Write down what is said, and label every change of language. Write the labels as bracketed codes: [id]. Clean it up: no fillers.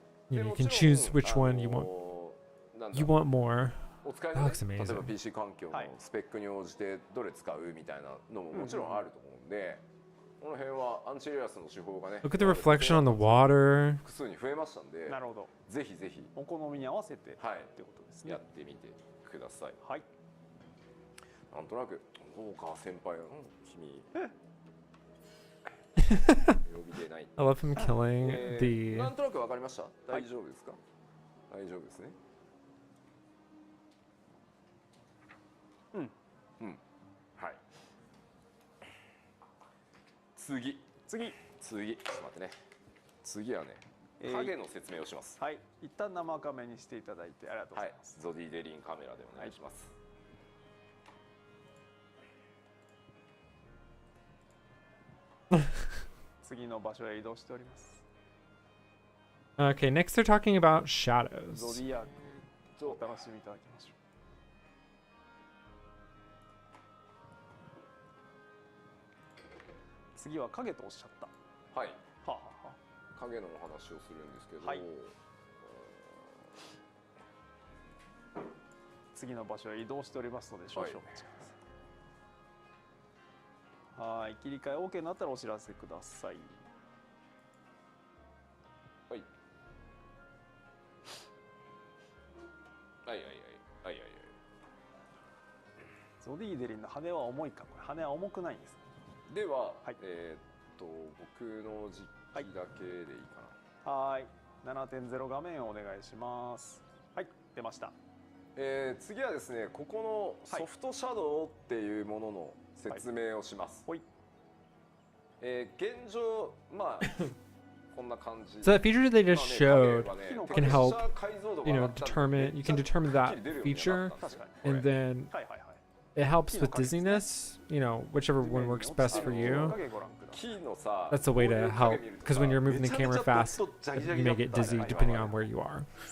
[en] You know, you can choose which one you want. You want more. That looks amazing. [ja] 例えば PC 環境のスペックに応じてどれ使うみたいなのももちろんあると思うんで、この辺はアンチエイリアスの手法がね。 [en] Look at the reflection on the water. [ja] 複数に増えましたんで、なるほど。ぜひぜひお好みに合わせてってことですね。やってみてください。はい。なんとなく大川先輩の君。 [en] I love him killing the. [ja] なんとなくわかりました。大丈夫ですか？大丈夫ですね。はい。次。ちょっと待ってね。次はね、影の説明をします。はい。一旦生カメにしていただいてありがとうございます。ゾディデリンカメラでお願いします。次の場所へ移動しております。 [en] Okay, next they're talking about shadows. [ja] ゾディアークお楽しみいただきましょう。次は影とおっしゃった。はい。はあ、はあ、影のお話をするんですけど、はい、次の場所へ移動しておりますので少々お待ちください。はい、切り替え OK になったらお知らせください。はい。はいはいはいはいはい。ゾディーデリンの羽は重いか、これ羽は重くないんです。では、はい、僕の実機だけでいいかな。はい、7.0 画面をお願いします。はい、出ました。次はですね、ここのソフトシャドウっていうものの説明をします。はい、現状、まあこんな感じ。 [en] So that feature they just showed can help, determine. You can determine that feature, and then it helps with dizziness. Whichever one works best for you. That's a way to help, because when you're moving the camera fast, you may get dizzy depending on where you are.